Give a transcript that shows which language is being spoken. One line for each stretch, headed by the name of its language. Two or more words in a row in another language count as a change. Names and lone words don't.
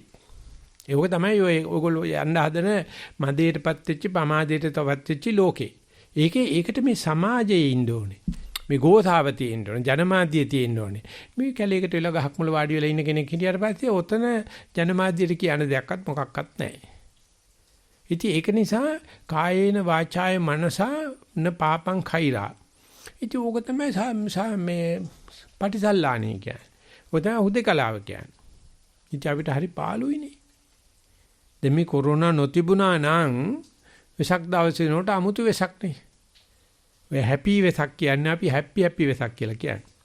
Sinhala: ඒක තමයි ඔය ඔයගොල්ලෝ යන්න හදන මදේටපත් වෙච්ච පමාදේටපත් වෙච්ච ලෝකේ. ඒකට මේ සමාජයේ ඉන්න ඕනේ. මේ ගෝසාව තියෙන්න ඕනේ. ජනමාධ්‍ය තියෙන්න ඕනේ. මේ කැලේකට වෙලා ගහක් මුල වාඩි වෙලා ඉන්න කෙනෙක් හිටියට පස්සේ ඔතන ජනමාධ්‍යට කියන දෙයක්වත් මොකක්වත් නැහැ. ඉතින් ඒක නිසා
Pali: කායේන වාචාය මනසා න පාපං khairaa.
Sinhala: ඉතින් ඕක තමයි මේ පටිසල්ලාණී කියන්නේ. ඔය තමයි හුදේකලාව කියන්නේ. ඉතින් අපිට හරි පාළුයිනේ. දැන් මේ කොරෝනා නොතිබුණා නම් වෙසක් දවසේ නෝට අමුතු වෙසක් නේ. ඔය හැපි වෙසක් කියන්නේ අපි හැපි වෙසක් කියලා කියන්නේ.